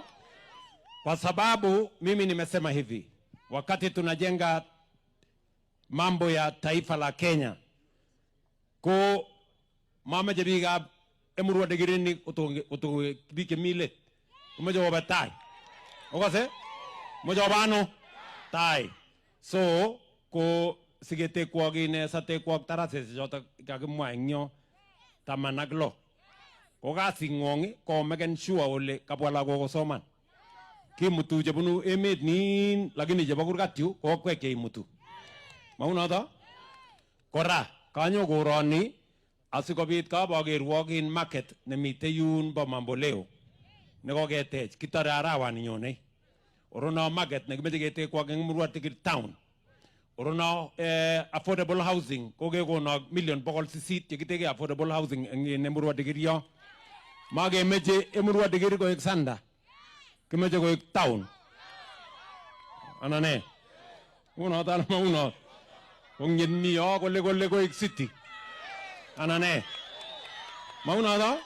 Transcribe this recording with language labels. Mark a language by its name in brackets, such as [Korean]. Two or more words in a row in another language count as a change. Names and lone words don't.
[Swahili] Kwa sababu mimi nimesema hivi, wakati tunajenga mambo ya taifa la Kenya, [Kalenjin] ko mama jebiga Emurwa Dikirini utubike mile, umeja wabatai. Okase? Moja wabano? Tai. So, ko siketekwok satekwok taraset chotok kakimwa eng yo 16 ko kasing'wong ko [English] maken sure [Kalenjin] ole kabwa lagok kosoman. Kimutu chebunu emet nin lakini chebo kurgat yu ko kwek cheimutu. Maunoto? Kora kanyo koroni asikobit kabakerwok in market nemite yun bo Mamboleo nekoketech kitore arawani nyone. Orono market nekimeche ketekwok eng Murwattikir town. Orono [English] affordable housing [Kalenjin] kokekono million 800 chekiteke [English] affordable housing [Kalenjin] eng Murwattikir yo. Makemeche Murwattikir koek sanda. Kimeche koek town. Anane. Unoto ana mauno. Ongeni yo kole koek city. Anane. Maunoto.